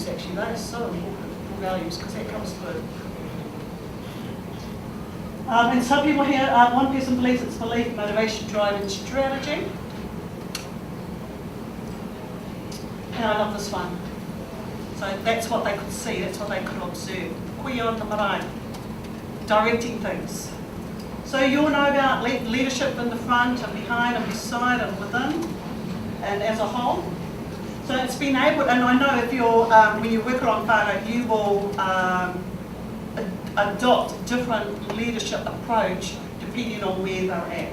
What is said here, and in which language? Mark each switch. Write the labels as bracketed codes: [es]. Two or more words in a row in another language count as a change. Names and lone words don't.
[en] Actually, that is so important. Your values, because that comes through. And some people here, one person believes it's belief, motivation, drive, and strategy. And I love this one. So that's what they could see, that's what they could observe. [mi] Kuia o te marae, [en] directing things. So you'll know about leadership in the front and behind and beside and within and as a whole. So it's been able, and I know if you're, when you work on whānau, you will adopt different leadership approach depending on where they're at.